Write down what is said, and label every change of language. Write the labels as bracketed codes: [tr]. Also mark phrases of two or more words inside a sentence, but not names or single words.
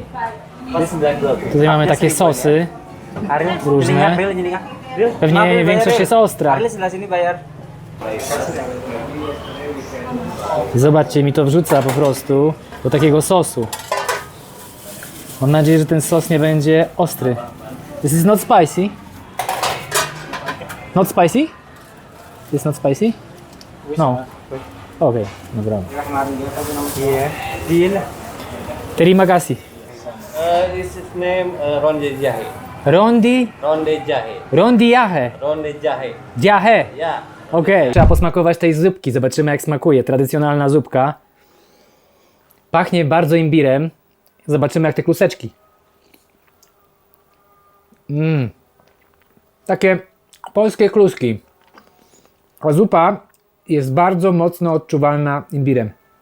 [pl] Tutaj mamy takie sosy różne. Pewnie większość jest ostra. Zobaczcie, mi to wrzuca po prostu do takiego sosu. Mam nadzieję, że ten sos nie będzie ostry. [en] This is not spicy. Not spicy? This not spicy? No. Okay, no problem. [id] Terima kasih. [en] This is name Ronde Jahe. Rondi? Ronde Jahe. Rondi jahe. Ronde Jahe. Jahe. Yeah. [pl] Okej. Trzeba posmakować tej zupki. Zobaczymy jak smakuje. Tradycjonalna zupka. Pachnie bardzo imbirem. Zobaczymy jak te kluseczki. Takie polskie kluski. A zupa jest bardzo mocno odczuwalna imbirem.